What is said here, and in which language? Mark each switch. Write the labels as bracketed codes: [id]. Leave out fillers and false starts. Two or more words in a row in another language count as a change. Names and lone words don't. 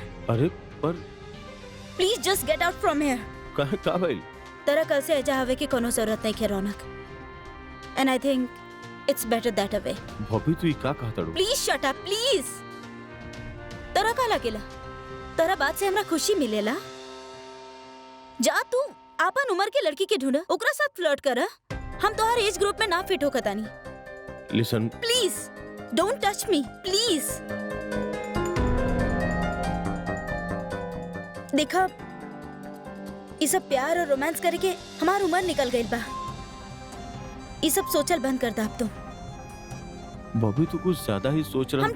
[bho] अरे पर [en] Please just get out from here. [bho] का भाई? तेरा कल से ऐजा हवे की कोनो जरूरत नहीं है रौनक, [en] And I think it's better that way. [bho] भाभी तू का कहता रू? [en] Please shut up please. तेरा का लागेला? [bho] तेरा बात से हमरा खुशी मिलेला। जा तू आपन उम्र के लड़की के ढूंढ, ओकरा साथ फ्लर्ट कर। हम तो हर [en] age group [bho] में ना फिट हो कतानी। लिसन [en] Please don't touch me please. [bho] देखा ये सब प्यार और रोमांस करके हमार उम्र निकल गई बा। ये सब सोचल बंद कर दा अब तुम। भाभी तू कुछ ज्यादा ही सोच रहा